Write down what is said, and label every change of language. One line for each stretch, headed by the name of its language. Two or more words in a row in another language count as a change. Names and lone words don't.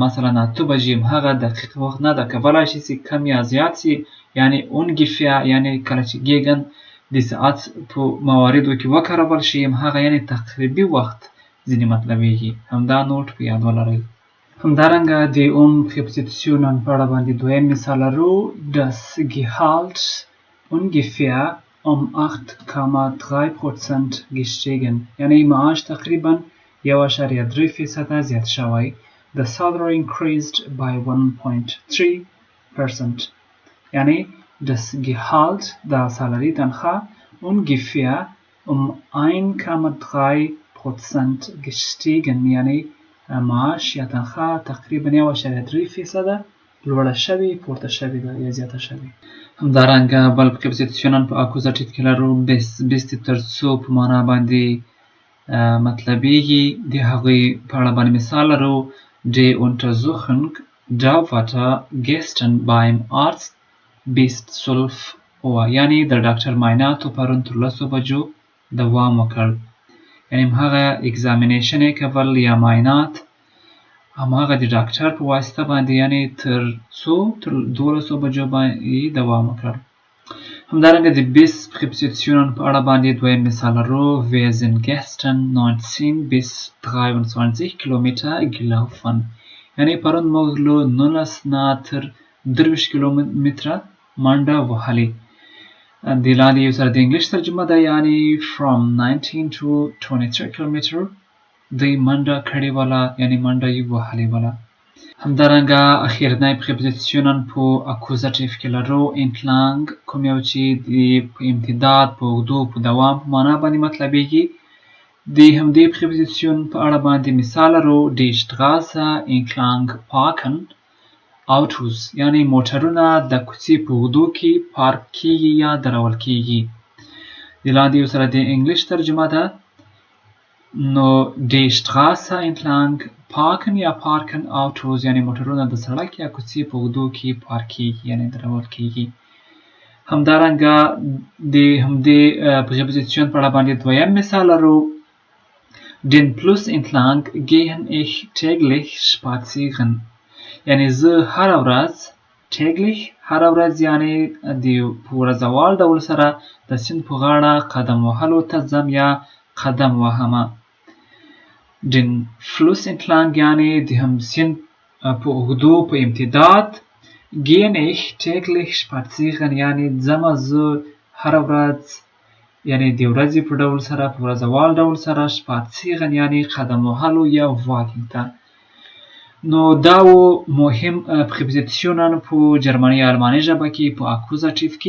Pashto: مثلا 8 بجې هغه دقیق وخت نه ده، کولای شي چې کم یا زیات شي. یعنی ungefähr یعنی کله چې ګیګن د ساعت په مواردو کې وکارول شي هغه یعنی تقریبي وخت ځینې مطلبیږي. همدا نوټ په یاد ولرئ. همدارنګه د پریپوزیشنن په اړه باندې دویم مثال لرو.
German: Das Gehalt ungefähr 8,3% gestiegen.
Pashto: یعنی معاش تقریبا 1.3% زیات شوی.
English: The salary increased by 1.3%.
Pashto: یعنی
German: das Gehalt
Pashto: د سالری تنخواه
German: ungefähr 1,3% gestiegen.
Pashto: یعنی معاش یا تنخواه تقریبا 1.3% لوړه شوې، پورته شوې ده یا زیاته شوې. همدارنګه بل پریپوزیشنن په اکوزاتیف کې لرو. بیست ترڅو په معنا باندې مطلبیږي. د هغوی په اړه باندې مثال لرو.
German: Die Untersuchung dauerte gestern beim Arzt bis 12 Uhr.
Pashto: یعنی د ډاکټر معایناتو پرون تر 10 بجو دوام وکړ. یعنی هغه اگزامینیشن کول یا معاینات هغه د ډاکټر په واسطه باندې یعنی تر 12 بجو باندې دوام وکړ. همدارنګه د bis پریپوزیشنن په اړه باندې دویم مثال لرو.
German: Wir sind gestern 19 bis 23 Kilometer gelaufen.
Pashto: یعنی پرون موږ له 19 نه تر 23 کیلومتره منډه وهلې. د لاندې یو سره د انګلیش ترجمه ده. یعنی
English: from 19 to 23 kilometer
Pashto: دوی منډه کړې وله، یعنی منډه یې وهلې وله. همدارنګه اخیرنی پریپوزیشنن په اکوزاتیف کې لرو. entlang کوم یو چې د په امتداد، په اوږدو، په دوام په معنا باندې مطلبیږي. د همدې پریپوزیشن په اړه باندې مثال لرو.
German: Die Straße entlang parken Autos.
Pashto: یعنی موټرونه د کوڅې په اوږدو کې پارک کیږي یا درول کیږي. د لاندې یو سره د انګلیش ترجمه ده. نو
German: die Straße entlang parken
Pashto: یا
German: parken Autos
Pashto: یعنی موټرونه د سړک یا کوڅې په اوږدو کې پارک کیږي یعنی درول کیږي. همدارنګه د همدې پریپوزیشن په اړه باندې دویم مثال لرو.
German: Den Fluss entlang gehe ich täglich spazieren.
Pashto: یعنی زه هر ورځ täglich هر ورځ یعنی د ورځوال ډول سره د سیند په غاړه قدم وهلو ته ځم یا قدم وهمه.
German: Den Fluss entlang
Pashto: یعنی د هم سیند په اوږدو په امتداد.
German: gehe ich täglich spazieren
Pashto: یعنی ځم زه هر ورځ یعنی د ورځې په ډول سره په ورځوال ډول سره spazieren یعنی قدم وهلو یا واکینګ ته. نو دا و مهم پریپوزیشنان په جرمني یا الماني ژبه کې په اکوزاتیف کې.